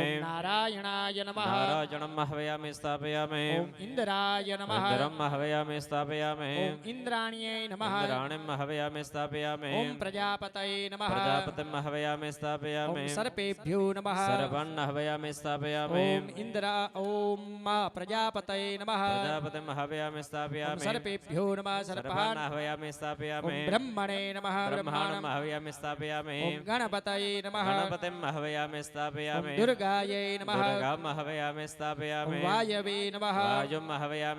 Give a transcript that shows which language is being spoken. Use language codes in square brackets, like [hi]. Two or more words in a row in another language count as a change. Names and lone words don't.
[sa] ओम नारायणाय नमः. नारायणं हवयामि स्थापयामि ओम इन्द्राय नमः. इन्द्रं हवयामि स्थापयामि ओम इन्द्राण्ये नमः. इन्द्राणीं हवयामि स्थापयामि ओम प्रजापतये नमः. प्रजापतिं हवयामि स्थापयामि ओम सर्पेभ्यो नमः. सर्वं हवयामि स्थापयामि ओम इन्द्रा ओम प्रजापतये नमः. प्रजापतिं हवयामि ओम स्थापयामि सर्पेभ्यो नमः. सर्वान् सर्पान् हवयामि ओम स्थापयामि ब्रह्मणे नमः. ब्रह्माणं ब्रह्माणं हवयामि स्थापयामि ओम गणपतये नमः. गणपतिं हवयामि ओम स्थापयामि दुर्गायै नमः. दुर्गां हवयामि ओम स्थापयामि वायवे नमः. वायुं हवयामि